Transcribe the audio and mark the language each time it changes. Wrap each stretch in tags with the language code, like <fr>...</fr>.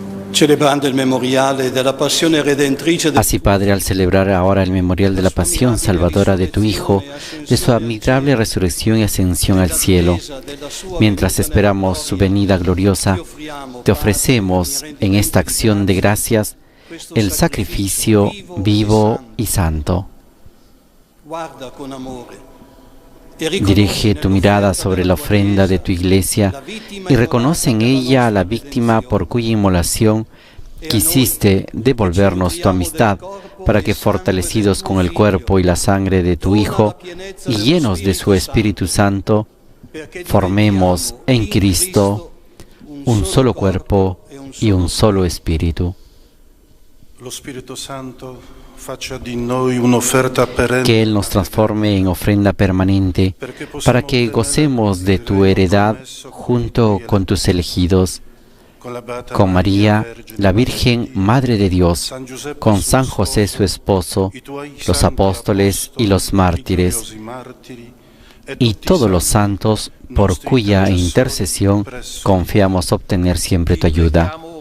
<it>Celebrando il memoriale della passione redentrice del</it> <es>Así, Padre, al celebrar ahora el memorial de la pasión salvadora de tu Hijo, de su admirable resurrección y ascensión al cielo, mientras esperamos su venida gloriosa, te ofrecemos en esta acción de gracias el sacrificio vivo y santo.</es> <it>guarda con amore.</it> <es>Dirige tu mirada sobre la ofrenda de tu Iglesia y reconoce en ella a la víctima por cuya inmolación quisiste devolvernos tu amistad, para que, fortalecidos con el cuerpo y la sangre de tu Hijo y llenos de su Espíritu Santo, formemos en Cristo un solo cuerpo y un solo espíritu.</es> <it>Lo Spirito Santo faccia di noi un'offerta perenne,</it> <es>Que Él nos transforme en ofrenda permanente, para que gocemos de tu heredad junto con tus elegidos, con María, la Virgen Madre de Dios, con San José su esposo, los apóstoles y los mártires, y todos los santos por cuya intercesión confiamos obtener siempre tu ayuda.</es>